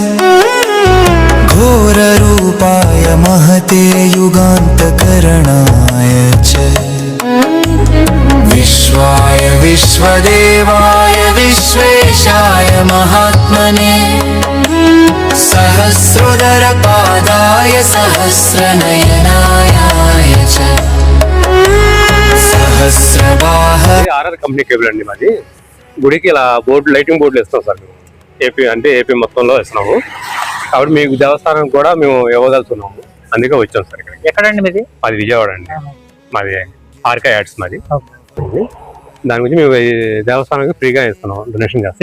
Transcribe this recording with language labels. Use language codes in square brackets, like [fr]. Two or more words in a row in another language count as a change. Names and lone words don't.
[sa] घोररूपाय महते युगान्तकरणाय च विश्वाय विश्वदेवाय विश्वेशाय महात्मने सहस्रोदर पादाय सहस्रनयनाय च सहस्रबाह [te] ఆర్ఆర్ కంపెనీ కేబుల్ అండి మాది. గుడికి ఇలా బోర్డు లైటింగ్ బోర్డులు ఇస్తాం సార్ మేము. ఏపీ అంటే ఏపీ మొత్తంలో ఇస్తున్నాము కాబట్టి మీకు దేవస్థానం కూడా మేము ఇవ్వగలుగుతున్నాము. అందుకే వచ్చాం సార్ ఇక్కడ. ఎక్కడండి మీది? మాది విజయవాడ అండి. మాది ఆర్కే యాడ్స్ మాది. దాని గురించి మేము దేవస్థానానికి ఫ్రీగా ఇస్తున్నాం, డొనేషన్ చేస్తాం.